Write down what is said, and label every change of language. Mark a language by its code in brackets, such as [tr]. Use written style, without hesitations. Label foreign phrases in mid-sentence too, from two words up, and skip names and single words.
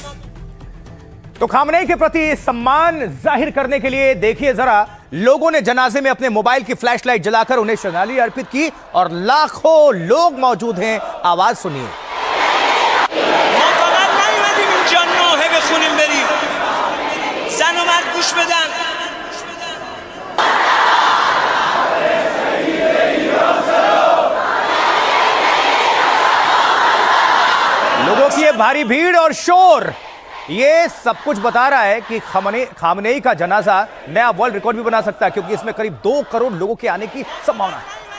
[hi] तो खामनेई के प्रति सम्मान जाहिर करने के लिए देखिए जरा, लोगों ने जनाजे में अपने मोबाइल की फ्लैशलाइट जलाकर उन्हें श्रद्धांजलि अर्पित की और लाखों लोग मौजूद हैं। आवाज सुनिए। [fa] ما فقط نیومدیم اینجا نوحه بخونیم بریم، زن و مرد گوش بدن. [hi] लोगों की ये भारी भीड़ और शोर ये सब कुछ बता रहा है कि खामनेई का जनाजा नया वर्ल्ड रिकॉर्ड भी बना सकता है, क्योंकि इसमें करीब 2 करोड़ लोगों के आने की संभावना है।